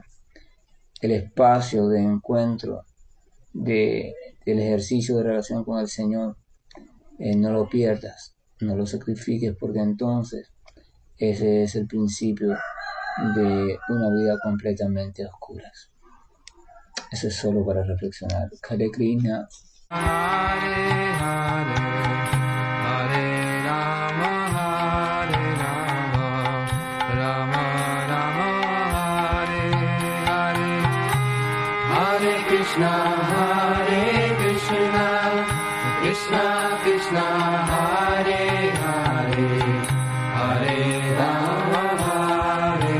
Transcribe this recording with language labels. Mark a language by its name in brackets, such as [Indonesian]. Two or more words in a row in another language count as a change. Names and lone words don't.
[Spanish] El espacio de encuentro del ejercicio de relación con el Señor, no lo pierdas, no lo sacrifiques, porque entonces ese es el principio de una vida completamente a oscuras. Eso es solo para reflexionar. [Sanskrit] Hare Krishna. Hare Hare, Hare Rama, Hare Rama, Rama Rama, Hare Hare, Hare Krishna, Hare Krishna, Krishna Krishna, Hare Hare, Hare Rama, Hare